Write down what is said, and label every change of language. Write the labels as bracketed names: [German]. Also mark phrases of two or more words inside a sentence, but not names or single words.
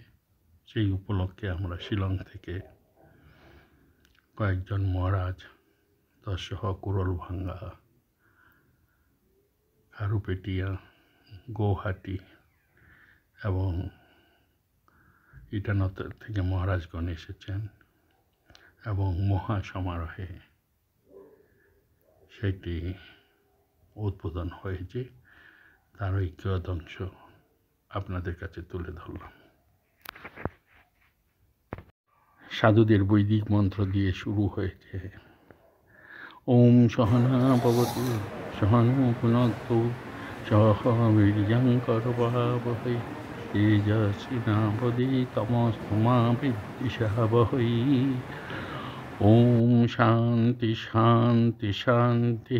[Bangla] সেই উপলক্ষে আমরা শিলং থেকে কয়েকজন মহারাজ, তৎসহ কুরলভাঙ্গা, খারুপেটিয়া, গৌহাটি এবং ইটানগর থেকে মহারাজগণ এসেছেন এবং মহা সমারোহে সেটি উদ্বোধন হয়েছে। তার ওই কিয়দংশ আপনাদের কাছে তুলে ধরলাম। সাধুদের বৈদিক মন্ত্র দিয়ে শুরু হয়েছে। [Sanskrit] ओम् सहना भवतु सहनौ भुनक्तु सह वीर्यं करवावहै तेजस्विनावधीतमस्तु मा विद्विषावहै। ओम् शान्ति शान्ति शान्ति।